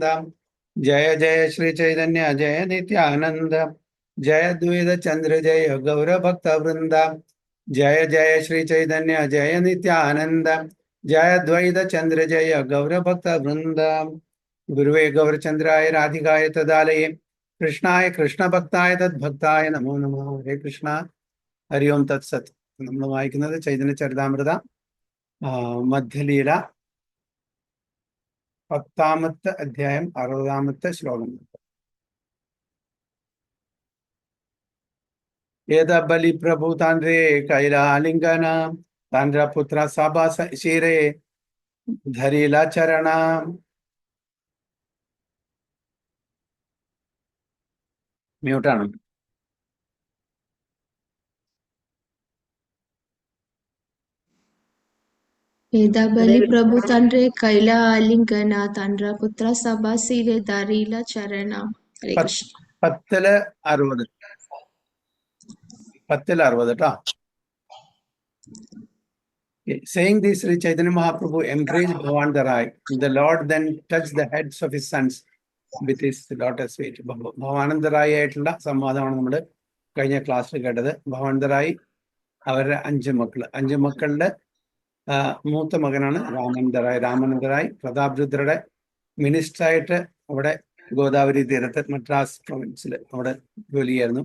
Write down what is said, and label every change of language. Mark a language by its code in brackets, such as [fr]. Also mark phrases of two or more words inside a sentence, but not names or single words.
[sa] जय जय श्री चैतन्य जय नित्यानंद जय अद्वैत चंद्र जय गौर भक्त वृंद। जय जय श्री चैतन्य जय नित्यानंद जय अद्वैत चंद्र जय गौर भक्त वृंद। गुरुवे गौरचंद्राय राधिकाय तदालये कृष्णाय कृष्ण भक्ताय तद्भक्ताय नमो नमः। हरे कृष्ण हरि ओम तत्सत्. [ml] നമ്മൾ വായിക്കുന്നത് ചൈതന്യ ചരിതാമൃത മധ്യലീല 10ാമത്തെ അധ്യായം 60ാമത്തെ ശ്ലോകം. [bn] এত বলি প্রভু তাঁরে কৈলালিঙ্গন তাঁর পুত্র সবা শিরে ধরিলা চরণ. [ml] മ്യൂട്ടാണ്. [bn] এদা বলি প্রভু তাণ্ড্রি কৈল আলিঙ্গন তাণ্ড্র পুত্র সভা সীরে দারীল চরণ. [sa] హరే కృష్ణ. [ml] 10ല് 60. 10ല് 60 കേട്ടോ. [en] Saying this, Sri Chaitanya Mahaprabhu embraced Bhavandarai. The Lord then touched the heads of his sons with his lotus feet. [ml] ഭവാനന്ദറായി ആയിട്ടുള്ള സംവാദമാണ് നമ്മൾ കഴിഞ്ഞ ക്ലാസ്സിൽ കേട്ടത്. ഭവാനന്ദറായി അവരുടെ 5 മക്കളുടെ മൂത്ത മകനാണ് രാമാനന്ദറായി. രാമാനന്ദറായി പ്രതാപരുദ്രയുടെ മിനിസ്റ്ററായിട്ട് അവിടെ ഗോദാവരി തീരത്ത് മദ്രാസ് പ്രൊവിൻസിൽ അവിടെ ജോലി ചെയ്യായിരുന്നു.